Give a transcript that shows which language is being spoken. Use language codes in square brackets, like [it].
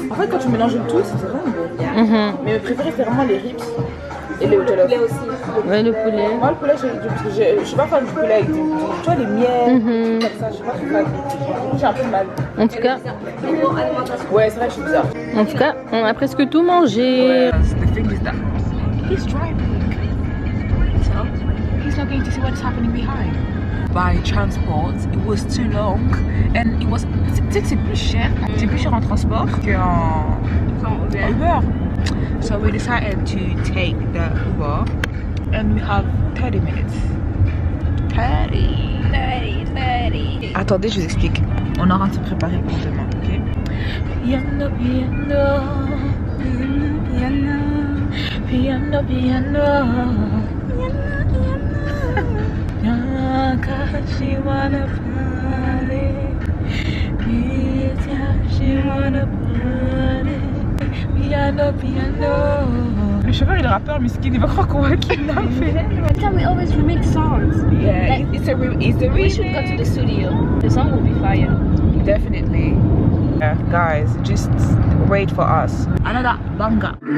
[fr] En fait, quand tu mélanges le tout, c'est vraiment bon. Mais mes préférés, c'est vraiment les ribs et le jollof. Le poulet aussi. Ouais, le poulet. Moi, le poulet, je suis pas fan du poulet avec tu vois, les miels, comme ça, je suis pas trop fan. J'ai un peu mal. En tout cas, Ouais, c'est vrai que je suis bizarre. en tout cas, on a presque tout mangé. [en] The thing is that he's driving. So he's not going to see what's happening behind. By transport, it was too long and it was. [fr] Tu sais que c'est plus cher en transport qu'en Uber. [en] So we decided to take the Uber and we have 30 minutes. 30. [fr] Attendez, je vous explique. On aura à se préparer pour demain, ok? [en] Piano, piano, piano, piano, piano. She wanna party, she wanna party, piano, piano. [fr] Le chauffeur il est rappeur, miskin, il va croire qu'on va kidnapper. [en] Can we always remix songs? Yeah, it's a We should go to the studio. The song will be fire. Definitely. Yeah, guys, just wait for us. Another banger.